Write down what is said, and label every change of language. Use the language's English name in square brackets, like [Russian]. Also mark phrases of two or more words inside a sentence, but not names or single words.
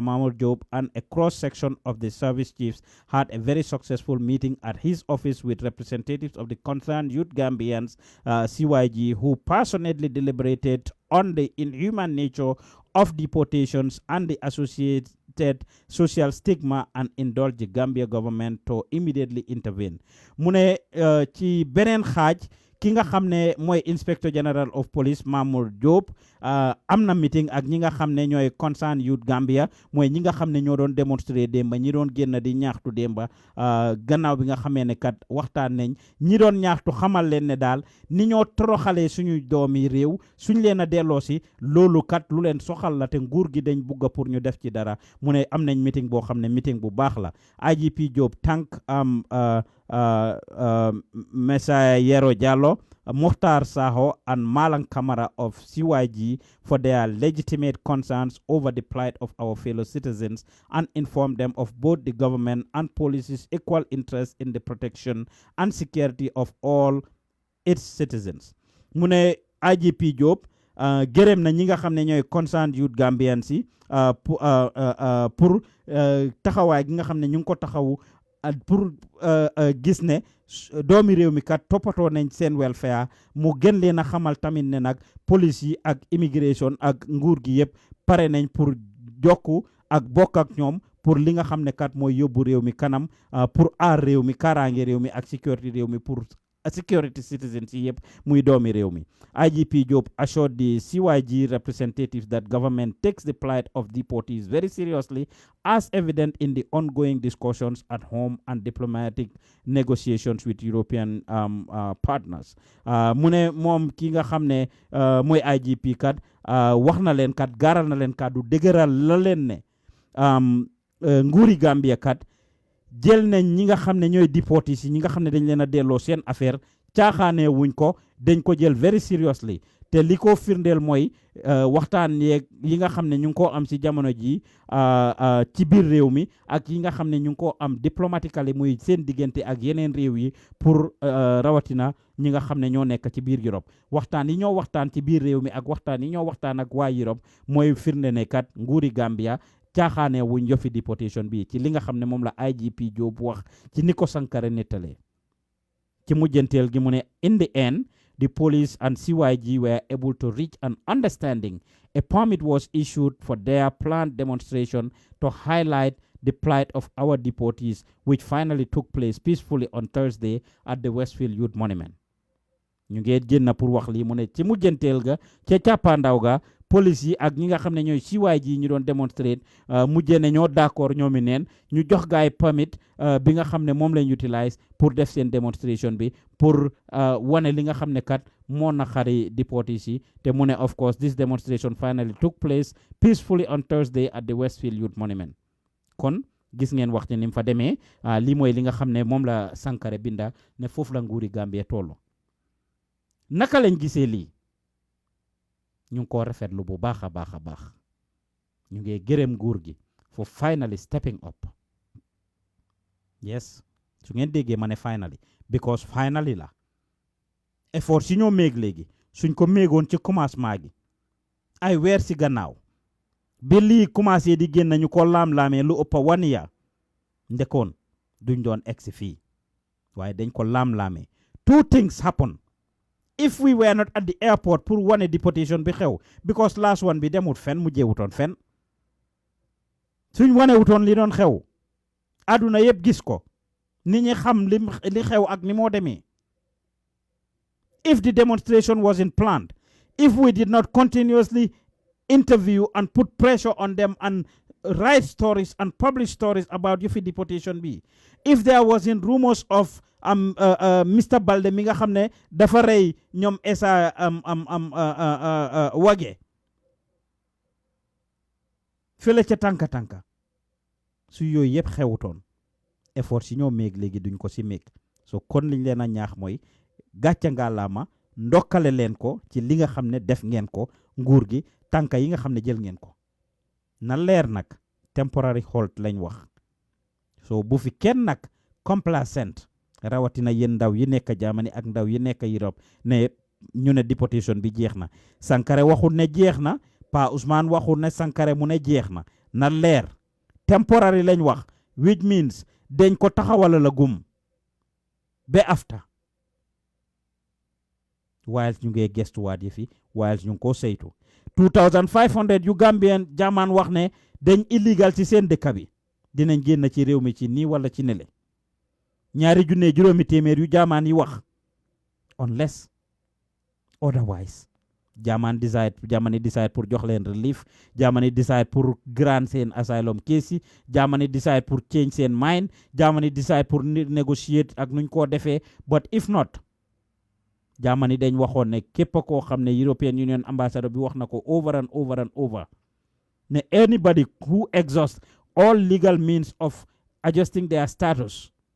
[English] Mahmoud Job and a cross section of the service chiefs had a very successful meeting at his office with representatives of the concerned youth Gambians CYG who passionately deliberated on the inhuman nature of deportations and the associated social stigma and indulge the Gambia government to immediately intervene. [Wolof] mu ne ci beneen xaaj ki nga xam ne mooy [English] Inspector General of Police [Wolof] Mamour Diop am na meeting ak ñi nga xam ne ñooy [English] concerned youth Gambia [Wolof] mooy ñi nga xam ne ñoo doon démontrer démba ñi doon génn di ñaaxtu démba gannaaw bi nga xamee ne kat waxtaan nañ ñi doon ñaaxtu xamal leen ne daal ni ñoo toroxalee suñu doomi réew suñ leen a delloo si loolu kat lu leen soxal la te nguur gi dañ bugga pour ñu def ci dara mu ne am nañ meeting boo xam ne meeting bu baax la IGP Diop tànk [English] Messiah Yero Jallow, Mukhtar Saho and Malang Kamara of CYG for their legitimate concerns over the plight of our fellow citizens and inform them of both the government and police's equal interest in the protection and security of all its citizens. [Wolof] mu ne IGP Diop gërëm na ñi nga xam ne ñooy [English] concerned youth Gambian [Wolof] si pour taxawaay gi nga xam ne ñu ngi ko taxawu pour gis ne doomi réew mi kat toppatoo nañ seen welfare mu gën leen a xamal tamit ne nag police yi ak immigration ak nguur gi yëpp pare nañ pour jokku ak bokk ak ñoom pour li nga xam ne kat mooy yóbbu réew mi kanam pour aar réew mi kaaraange réew mi ak sécurité réew mi pour [English] security citizens [Wolof] yi yëpp muy doomi réew mi. [English] IGP Diop assured the CYG representatives that government takes the plight of deportees very seriously, as evident in the ongoing discussions at home and diplomatic negotiations with European partners. [Wolof] mu ne moom ki nga xam ne mooy IGP kat wax na leen kat gaaral na leen kat du dëgëral la leen ne nguuri Gambia kat jël nañ ñi nga xam ne ñooy deportees yi ñi nga xam ne dañ leen a delloo seen affaire caaxaanee wuñ ko dañ ko jël [English] very seriously [Wolof] te li ko firndeel mooy waxtaan yeeg yi nga xam ne ñu ngi koo am si jamono ji ci biir réew mi ak yi nga xam ne ñu ngi koo am diplomatically muy seen diggante ak yeneen réew yi pour rawatina ñi nga xam ne ñoo nekk ci biir Europe waxtaan yi ñoo waxtaan ci biir réew mi ak waxtaan yi ñoo waxtaan ak waa Europe mooy firnde ne kat nguuri Gambia caaxaane wuñ yofi deportation bi ci li nga xam ne moom la IGP Diop wax ci ni ko Sankare nettalee ci mujjanteel gi mu ne [English] in the end the police and CYG were able to reach an understanding. A permit was issued for their planned demonstration to highlight the plight of our deportees, which finally took place peacefully on Thursday at the Westfield Youth Monument. [Wolof] ñu ngi génn pour wax lii mu ne ci mujjanteel ga ca càppaandaw ga police yi ak ñi nga xam ne ñooy CYG ñu doon démontrer mujjee ne ñoo d'accord ñoomi neen ñu jox gaay permit bi nga xam ne moom lañ utilize pour def seen démonstration bi pour wane li nga xam ne kat moo naqari deportees yi te mu ne [English] of course this demonstration finally took place peacefully on Thursday at the Westfield Youth Monument. [Wolof] kon gis ngeen wax ni mu fa demee lii mooy li nga xam ne moom la Sankare binda ne foofu la nguuri Gambie tollu naka lañ gisee lii ñu ngi ko rafetlu bu baax a baax a baax ñu ngi gërëm nguur gi [English] for finally stepping up. [Wolof] Yes, su ngeen déggee ma ne [English] finally because finally [Wolof] la effort si ñoo méeg léegi suñ ko méegoon ci commencement gi ay weer si gannaaw bi lii commencé di génn ñu ko laam-laamee lu ëpp 1 year ndekoon duñ doon egsi fii waaye dañ ko laam-laamee [English] 2 things happen if we were not at the airport [Wolof] pour wane deportation bi xew [English] because last one [Wolof] bi demut fen mu jeewutoon fen suñ wane wutoon li doon xew aduna yëpp gis ko nit ñi xam li xew ak ni moo demee [English] if the demonstration wasn't planned if we did not continuously interview and put pressure on them and write stories and publish stories about [Wolof] Yufi deportation bi [English] if there wasn't rumors of Mr. [Wolof] Balde mi nga xam ne dafa rey ñoom esa wage fële ca tànka su yooyu yëpp xewutoon effort si ñoo méeg léegi duñ ko si méeg so kon liñ leen a ñaax mooy gàcca ngalaama ndokkale leen ko ci li nga xam ne def ngeen ko nguur gi tànka yi nga xam ne jël ngeen ko na leer nag [English] temporary hold [Wolof] lañ wax so bu fi kenn nag complacent rawatina yéen ndaw yi nekk Germany ak ndaw yi nekk Europe ne ñu ne deportation bi jeex na Sankare waxul ne jeex na Pa Ousmane waxul ne Sankare mu ne jeex na leer temporary lañ wax [English] which means [Wolof] dañ ko taxawala la gum be after whilst ñu ngee gestuwaat yi fi whilst ñu ngi ko saytu 2500 yu Gambian German wax ne dañ illegal ci seen dëkk bi dinañ génn ci réew mi ci nii wala ci nele 2,700 yu German yi wax [English] unless otherwise [Wolof] Germany decide pour jox leen relief Germany decide pour grant seen asylum case yi Germany decide pour change seen mind Germany decide pour negotiate ak nuñ koo defee but if not Germany dañ waxoon ne képp koo xam ne [English] European Union ambassador [Wolof] bi wax na ko [English] over and over and over [Wolof] ne [English] anybody who exhausts all legal means of adjusting their status